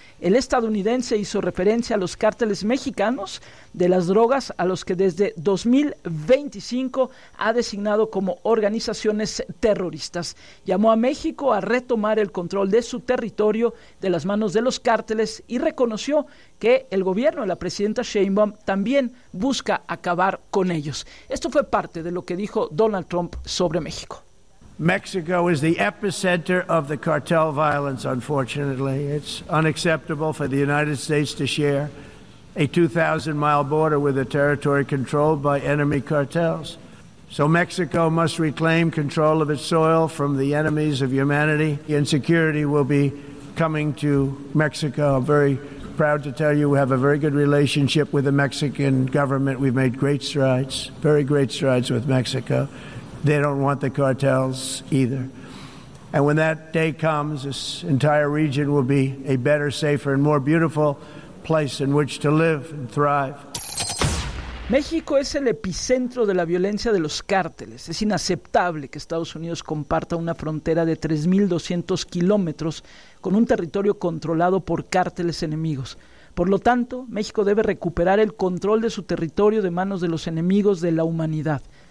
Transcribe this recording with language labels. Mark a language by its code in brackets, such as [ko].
[es] El estadounidense hizo referencia a los cárteles mexicanos de las drogas, a los que desde 2025 ha designado como organizaciones terroristas. Llamó a México a retomar el control de su territorio de las manos de los cárteles y reconoció que el gobierno de la presidenta Sheinbaum también busca acabar con ellos. Esto fue parte de lo que dijo Donald Trump sobre México. [en] Mexico is the epicenter of the cartel violence, unfortunately. It's unacceptable for the United States to share a 2,000-mile border with a territory controlled by enemy cartels. So Mexico must reclaim control of its soil from the enemies of humanity. Insecurity will be coming to Mexico. I'm very proud to tell you we have a very good relationship with the Mexican government. We've made great strides, very great strides with Mexico. They don't want the cartels either. And when that day comes, this entire region will be a better, safer, and more beautiful place in which to live and thrive. [es] México es el epicentro de la violencia de los cárteles. Es inaceptable que Estados Unidos comparta una frontera de 3.200 kilómetros con un territorio controlado por cárteles enemigos. Por lo tanto, México debe recuperar el control de su territorio de manos de los enemigos de la humanidad.